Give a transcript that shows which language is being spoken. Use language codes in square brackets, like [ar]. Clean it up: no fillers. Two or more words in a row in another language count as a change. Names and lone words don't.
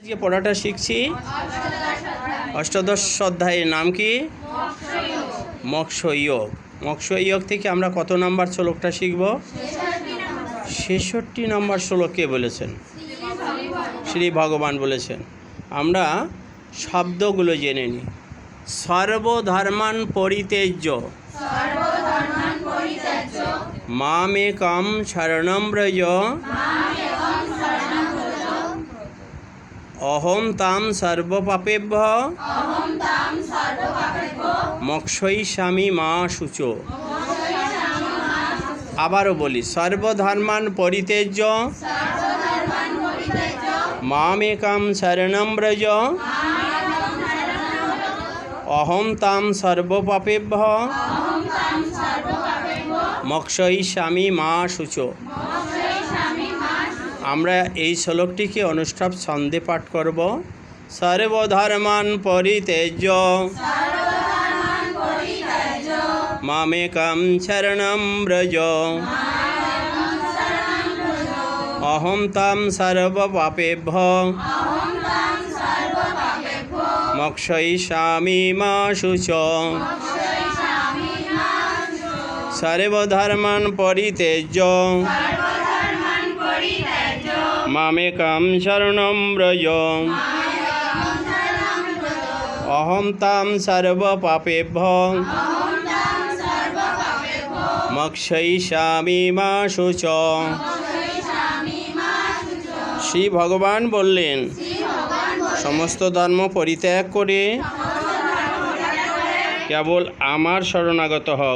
[bn] যে পড়াটা শিখছি অষ্টাদশ অধ্যায়ের নাম কি? মোক্ষয়োগ। মোক্ষয়োগ থেকে আমরা কত নাম্বার শ্লোকটা শিখব? ৬৬ নম্বর শ্লোক কে বলেছেন? শ্রী ভগবান বলেছেন। আমরা শব্দগুলো জেনে নিই। [sa] সর্বধর্মান পরিত্যজ্য মামেকং শরণং ব্রজ অহং তাং সর্বপাপেভ্যো মোক্ষয়িষ্যামি মা শুচো। [bn] আবারও বলি, [sa] সর্বধর্মান পরিত্যজ্য মামেকং শরণং ব্রজ অহং তাং সর্বপাপেভ্যো মোক্ষয়িষ্যামি মা শুচো। [bn] আমরা এই শ্লোকটিকে অনুষ্ঠাপ ছন্দে পাঠ করব। [sa] সর্বধর্মান পরিত্যজ্য মামেকং শরণং ব্রজ অহং তাং সর্বপাপেভ্যো মোক্ষয়িষ্যামি মা শুচো। সর্বধর্মান পরিত্যজ্য মামেকং শরণং ব্রজ অহং তাং সর্বপাপেভ্যো মোক্ষয়িষ্যামি মা শুচো। [bn] শ্রী ভগবান বললেন, সমস্ত ধর্ম পরিত্যাগ করে কেবল আমার শরণাগত হও।